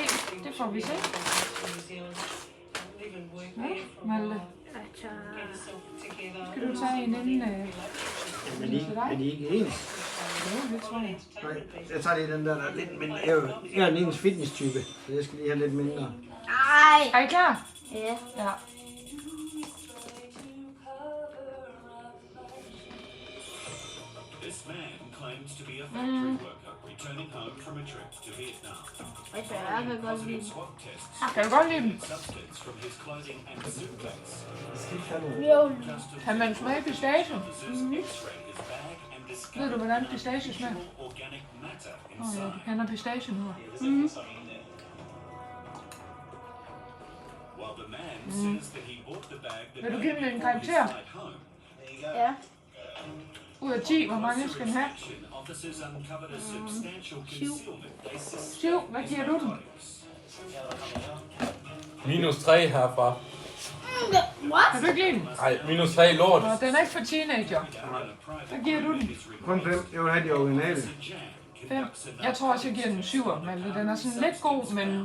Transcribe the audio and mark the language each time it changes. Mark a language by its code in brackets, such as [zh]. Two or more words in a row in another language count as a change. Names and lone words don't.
[da] Det får vi se. Ja, Malte. Skal du tage en inden Men I ikke ens? Jo, det tror jeg. Nej, jeg tager lige den der er lidt mindre. Jeg er en fitness-type, så jeg skal lige have lidt mindre. Nej. Er I klar? Ja. Ja. [en] This man claims to be a factory worker returning home from a trip to Vietnam. [da] Jeg kan godt lide. [en] Swab tests [da] Kan du godt lide dem? [en] substance from his clothing and suitcase. [da] Jo. Kan man smage pistage? [en] Officers x-rayed his bag and [da] Ved [en] discovered [da] du, hvordan pistage smager? [en] organic matter [da] Ja, [en] inside. [da] du kender pistage nu. [en] While the man says that he bought the bag the [da] Vil du [en] day [da] give dem en [en] before his [da] karakter? [en] flight home. [da] Ja. Ud af 10, hvor mange skal den have? [en] Officers uncovered a substantial concealment they suspect [da] 7. Hvad giver du den? -3 herfra. What? Kan du ikke lide den? Ej, -3 lort. Nå, den er ikke for teenager. Hvad giver du den? Kun 5. Jeg vil have de originale. 5. Jeg tror også, jeg giver den 7, Malte. Den er sådan lidt god, men